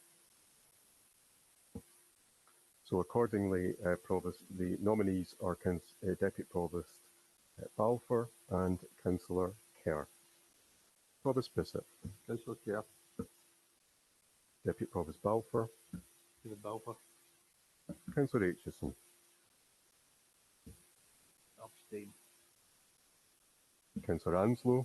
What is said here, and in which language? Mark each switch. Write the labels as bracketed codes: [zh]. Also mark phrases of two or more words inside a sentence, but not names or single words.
[en] So accordingly, Provost, the nominees are Deputy Provost Balfour and Councillor Kerr. Provost Bissett. Councillor Kerr. Deputy Provost Balfour. David Balfour. Councillor Aitchison. Abstain. Councillor Anslow.